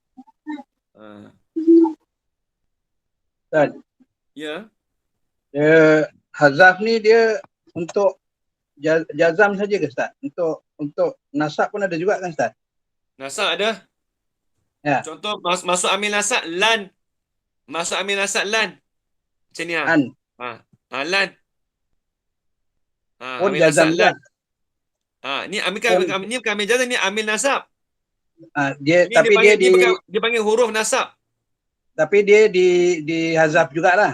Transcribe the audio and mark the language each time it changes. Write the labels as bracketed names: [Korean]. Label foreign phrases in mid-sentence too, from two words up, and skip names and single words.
[Malay] Ustaz, Ya. hazaf ni dia untuk jazam saja ke Ustaz? Untuk nasab pun ada juga kan Ustaz? Nasab ada. Ya. Contoh masuk [Arabic] عامل نصب لن. [Malay] Masuk [Arabic] عامل نصب لن. [Malay] Macam ni An. Lan. Pun amil jazam nasab juga. lan. Ni ni bukan [Arabic] عامل جزم, [Malay] ni [Arabic] عامل نصب. [Malay] Dia Ni tapi dia dia panggil huruf nasab. tapi dia di hazaf jugalah.